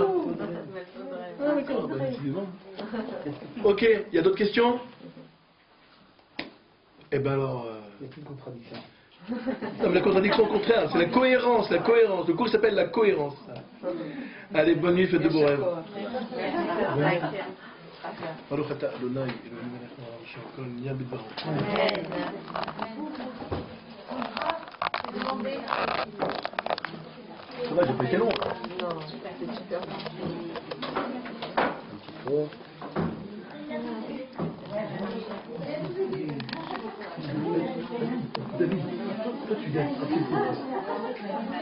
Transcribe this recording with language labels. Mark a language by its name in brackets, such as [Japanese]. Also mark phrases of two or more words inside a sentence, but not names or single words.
[French] Ah, d'accord. Bah, décidément. Ok, il y a d'autres questions? Eh ben alors. Il n'y a plus de contradiction. Non, mais la contradiction au contraire, c'est la cohérence, la cohérence. Le cours s'appelle la cohérence. Allez, bonne nuit, faites de beaux rêves. [Hebrew] ברוך אתה אדוני, אלוהינו מלך העולם, אשר כל nהיה בדברו. [French] Ça va, j'ai pas été long. Non, c'est super. Un petit fond. David, toi tu viens à quel cours?